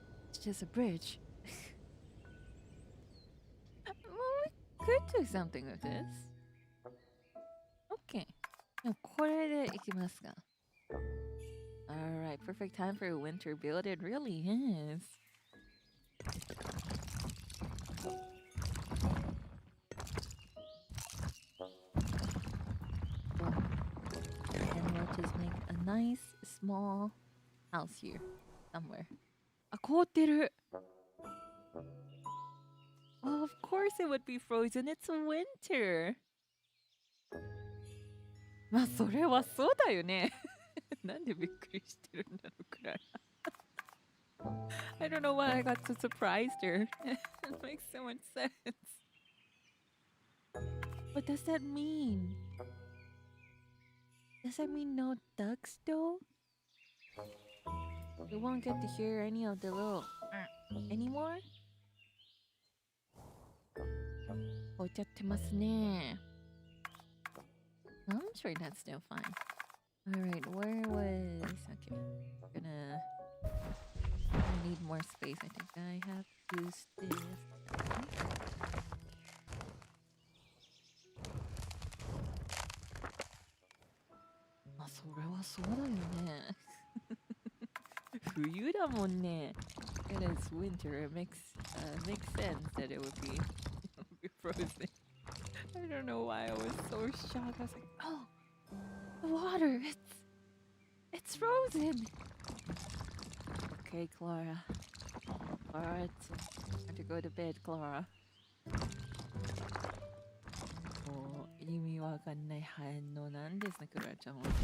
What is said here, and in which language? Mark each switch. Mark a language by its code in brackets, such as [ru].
[en] It's just a bridge. Well, we could do something with this. Okay. [ja] でもこれでいきますか。 [en] Alright, perfect time for a winter build. It really is. And we'll just make a nice small house here somewhere. [ja] あ、凍ってる。 [en] Well, of course it would be frozen. It's winter. [ja] まあそれはそうだよね。なんでびっくりしてるんだろうくらい。 [en] I don't know why I got so surprised her. It makes so much sense. What does that mean? Does that mean no ducks though? We won't get to hear any of the little anymore? [ja] 置いちゃってますね。 [en] I'm sure that's still fine. Alright, where was... Okay, I need more space. I think I have to use this. [ja] Ah, それはそうだよね。冬だもんね。 [en] It is winter. It makes sense that it would be frozen. I don't know why I was so shocked. I was like, oh, the water, it's frozen. Okay, Klara. Klara, it's time to go to bed, Klara. [ja] もう意味わかんない反応なんですね、クララちゃんは。